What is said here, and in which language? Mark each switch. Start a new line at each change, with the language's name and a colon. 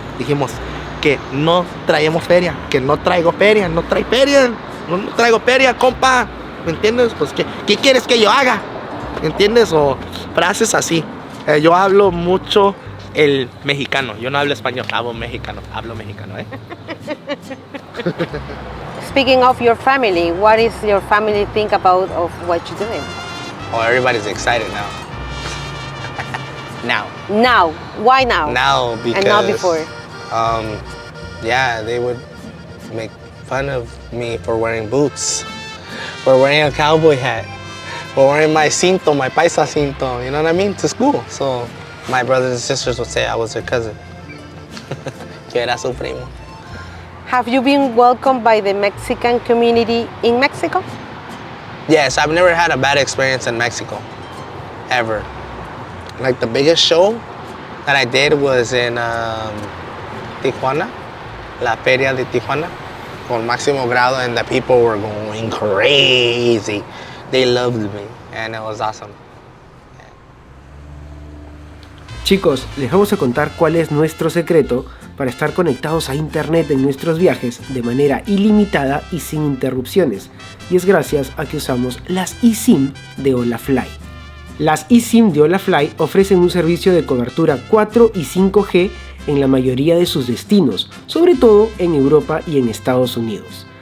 Spanish: Dijimos que no traemos feria, que no traigo feria, no traigo feria, compa, ¿me entiendes? Pues ¿qué quieres que yo haga? ¿Me entiendes? O frases así. Yo hablo mucho el mexicano, yo no hablo español, hablo mexicano,
English: Speaking of your family, what is your family think about of what you're doing? Oh, everybody's excited now. Now, why now? Now, because and not before. Yeah, they would make fun of me for wearing boots, for wearing a cowboy hat, for wearing my cinto, my paisa cinto, you know what I mean, to school. So my brothers and sisters would say I was their cousin.
Spanish: Que era su primo.
English: Have you been welcomed by the Mexican community in Mexico? Yes, I've never had a bad experience in Mexico, ever. Like the biggest show that I did was in Tijuana, La Feria de Tijuana, con Máximo Grado, and the people were going crazy. They loved me, and it was awesome.
Spanish: Chicos, les vamos a contar cuál es nuestro secreto para estar conectados a internet en nuestros viajes de manera ilimitada y sin interrupciones. Y es gracias a que usamos las eSIM de Holafly. Las eSIM de Holafly ofrecen un servicio de cobertura 4 y 5G en la mayoría de sus destinos, sobre todo en Europa y en Estados Unidos.